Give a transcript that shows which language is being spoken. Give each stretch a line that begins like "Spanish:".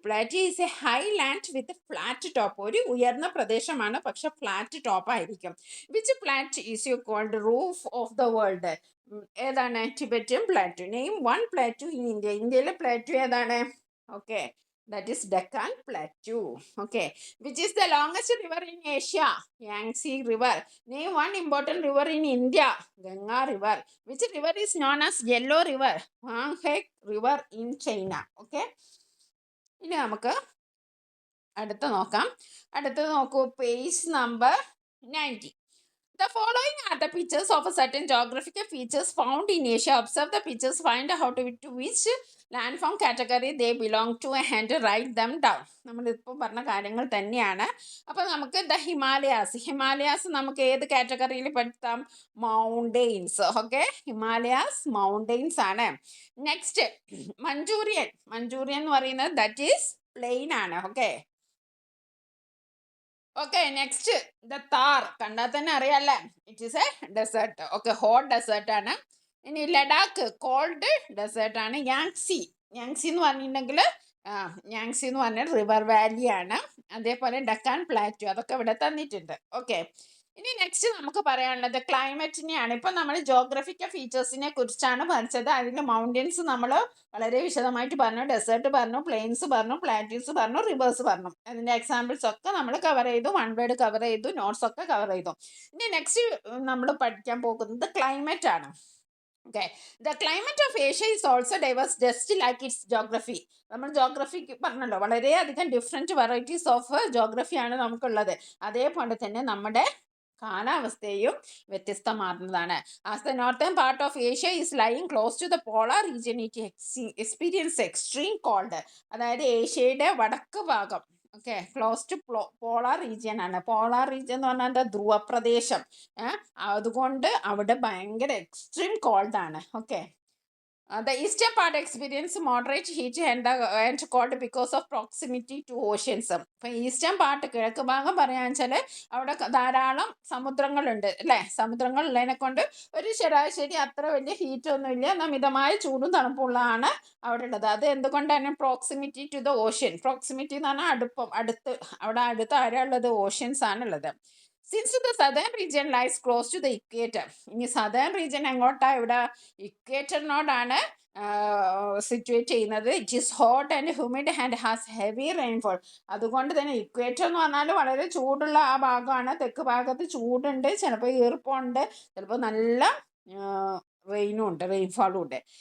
English: Plateau is a highland with a flat top.
Malayalam: ഒരു ഉയർന്ന പ്രദേശമാണ്, പക്ഷെ ഫ്ലാറ്റ് ടോപ്പ് ആയിരിക്കും.
English: Which plateau is called roof of the world?
Malayalam: ഏതാണ്? Tibetan പ്ലാറ്റു.
English: Name one പ്ലാറ്റു in India.
Malayalam: ഇന്ത്യയിലെ പ്ലാറ്റു ഏതാണ്?
English: Okay, that is Deccan Plateau. Okay, which is the longest river in Asia? Yangtze River. Name one important river in India. Ganga River. Which river is known as Yellow River? Yangtze River in China.
Malayalam: Okay, ഇനി നമുക്ക് അടുത്ത നോക്കാം. അടുത്തത് നോക്കൂ, page number 90.
English: The following are the pictures of a certain geographical features found in Asia. Observe the pictures, find out to which landform category they belong to and write them down.
Malayalam: നമ്മളിപ്പോൾ പറഞ്ഞ കാര്യങ്ങൾ തന്നെയാണ്. അപ്പോൾ നമുക്ക് the Himalayas നമുക്ക് ഏത് കാറ്റഗറിയിൽ പെടുത്താം? Mountains. Okay, Himalayas mountains ആണ്. നെക്സ്റ്റ് മഞ്ചൂരിയൻ എന്ന് പറയുന്നത്
English: that is plain
Malayalam: ആണ്. Okay, okay, next the Thar. കണ്ടാൽ തന്നെ അറിയാല്ലേ,
English: It is A desert.
Malayalam: Okay, hot desert ആണ്. ഇനി ലഡാക്ക് കോൾഡ് ഡെസേർട്ട് ആണ്. യാങ്സി എന്ന് പറഞ്ഞിട്ടുണ്ടെങ്കിൽ യാങ്സി എന്ന് പറഞ്ഞാൽ റിവർ വാലി ആണ്. അതേപോലെ ഡക്കാൻ പ്ലാറ്റു, അതൊക്കെ ഇവിടെ തന്നിട്ടുണ്ട്. ഓക്കെ, ഇനി നെക്സ്റ്റ് നമുക്ക് പറയാനുള്ളത് ക്ലൈമറ്റിനെയാണ്. ഇപ്പം നമ്മൾ ജോഗ്രഫിക്കൽ ഫീച്ചേഴ്സിനെ കുറിച്ചാണ് പഠിച്ചത്. അതിൽ മൗണ്ടൻസ് നമ്മൾ വളരെ വിശദമായിട്ട് പറഞ്ഞു, ഡെസേർട്ട് പറഞ്ഞു, പ്ലെയിൻസ് പറഞ്ഞു, പ്ലാറ്റ്യൂസ് പറഞ്ഞു, റിവേഴ്സ് പറഞ്ഞു. അതിൻ്റെ എക്സാമ്പിൾസ് ഒക്കെ നമ്മൾ കവർ ചെയ്തു, 1 വേർഡ് കവർ ചെയ്തു, നോട്ട്സ് ഒക്കെ കവർ ചെയ്തു. ഇനി നെക്സ്റ്റ് നമ്മൾ പഠിക്കാൻ പോകുന്നത് ക്ലൈമറ്റ് ആണ്.
English: Okay, the climate of Asia is also diverse just like its geography.
Malayalam: നമ്മൾ ജോഗ്രഫിക്ക് പറഞ്ഞല്ലോ, വളരെയധികം
English: different varieties of ജോഗ്രഫിയാണ്
Malayalam: നമുക്കുള്ളത്. അതേപോലെ തന്നെ നമ്മുടെ കാലാവസ്ഥയും വ്യത്യസ്തമാർന്നതാണ്.
English: As the northern part of Asia is lying close to the polar region it experience extreme called.
Malayalam: അതായത് ഏഷ്യയുടെ വടക്ക് ഭാഗം, okay,
English: close to polar region
Malayalam: ആണ്. പോളാർ റീജിയൻ എന്ന് പറഞ്ഞാൽ എന്താ? ധ്രുവപ്രദേശം. അതുകൊണ്ട് അവിടെ ഭയങ്കര എക്സ്ട്രീം കോൾഡ് ആണ്.
English: Okay, the eastern part experience moderate heat and cold because of proximity to oceans.
Malayalam: ഇപ്പം ഈസ്റ്റേൺ പാർട്ട്, കിഴക്ക് ഭാഗം പറയാന്ന് വെച്ചാൽ അവിടെ ധാരാളം സമുദ്രങ്ങളുണ്ട് അല്ലേ. സമുദ്രങ്ങളുള്ളതിനെ കൊണ്ട് ഒരു ശരാശരി അത്ര വലിയ ഹീറ്റ് ഒന്നുമില്ല, എന്നാൽ മിതമായ ചൂടും തണുപ്പുള്ളതാണ് അവിടെ ഉള്ളത്. അത് എന്തുകൊണ്ടാണ്?
English: Proximity to the ocean.
Malayalam: Proximity എന്ന് പറഞ്ഞാൽ അടുത്ത്, അവിടെ അടുത്ത് ആരാ ഉള്ളത്? ഓഷ്യൻസ് ആണുള്ളത്.
English: Since the southern region lies close to the equator.
Malayalam: ഇനി southern region എങ്ങോട്ടാ? ഇവിടെ ഇക്വേറ്ററിനോടാണ് സിറ്റുവേറ്റ് ചെയ്യുന്നത്.
English: It is hot and humid and has heavy rainfall.
Malayalam: അതുകൊണ്ട് തന്നെ ഇക്വേറ്റർ എന്ന് പറഞ്ഞാൽ വളരെ ചൂടുള്ള ആ ഭാഗമാണ്. തെക്ക് ഭാഗത്ത് ചൂടുണ്ട്, ചിലപ്പോൾ ഈർപ്പമുണ്ട്, ചിലപ്പോൾ നല്ല റെയിനും ഉണ്ട്, റെയിൻഫോളും ഉണ്ട്.